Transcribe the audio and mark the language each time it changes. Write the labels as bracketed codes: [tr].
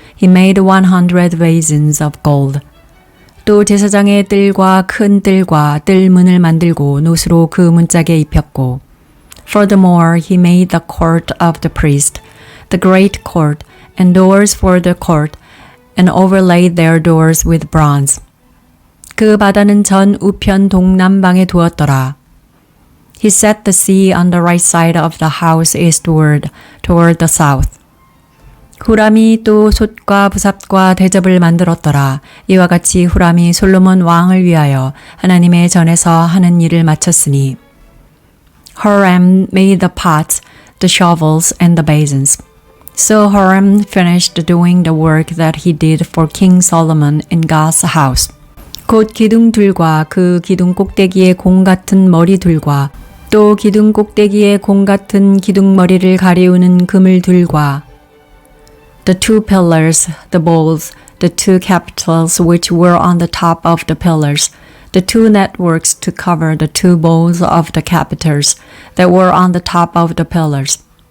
[en] He made 100 basins of gold. [ko] 또 제사장의 뜰과 큰 뜰과 뜰문을 만들고 노수로 그 문짝에 입혔고 [en] Furthermore, he made the court of the priest, the great court, and doors for the court, and overlaid their doors with bronze. [ko] 그 바다는 전 우편 동남방에 두었더라. [en] He set the sea on the right side of the house eastward, toward the south. [ko] 후람이 또 솥과 부삽과 대접을 만들었더라. 이와 같이 후람이 솔로몬 왕을 위하여 하나님의 전에서 하는 일을 마쳤으니 [en] Huram made the pots, the shovels, and the basins. So Huram finished doing the work that he did for King Solomon in God's house. [ko] 곧 기둥들과 그 기둥 꼭대기에 공 같은 머리들과 또 기둥 꼭대기에 공 같은 기둥머리를 가리우는 그물들과 [en] The 2 pillars, the bowls, the 2 capitals which were on the top of the pillars, the 2 networks to cover the 2 bowls of the capitals that were on the top of the pillars.